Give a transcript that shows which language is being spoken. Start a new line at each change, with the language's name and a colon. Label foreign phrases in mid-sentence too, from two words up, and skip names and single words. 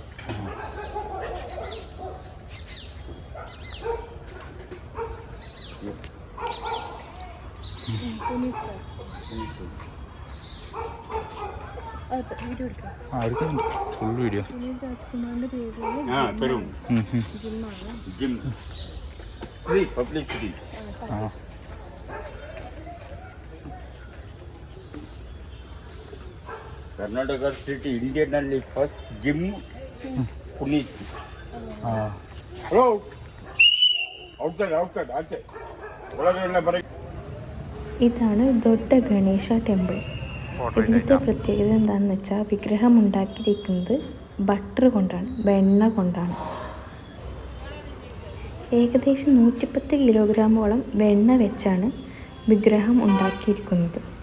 Malayalam: ಪುನೀತ್ വീഡിയോ എടുക്കാം ആ എടുക്കുന്നുണ്ട്
English: full video.
Malayalam: പുനീത് രാജ്കുമാറിന്റെ പേരില് പെരും ജിമ്മാണ്
English: gym free publicity ആ Karnataka State Indian ಅಲ್ಲಿ first gym Puneet. Hello. Outside,
Kannada: ಆಚೆ. ಒಳಗಡೆ ಬರೀ.
Malayalam: ഇതാണ് ദൊഡ്ഡ ഗണേശ ടെമ്പിൾ. ഇവിടുത്തെ പ്രത്യേകത എന്താണെന്ന് വെച്ചാൽ വിഗ്രഹം ഉണ്ടാക്കിയിരിക്കുന്നത് ബട്ടർ കൊണ്ടാണ്, വെണ്ണ കൊണ്ടാണ്. ഏകദേശം 110 കിലോഗ്രാമോളം വെണ്ണ വെച്ചാണ് വിഗ്രഹം ഉണ്ടാക്കിയിരിക്കുന്നത്.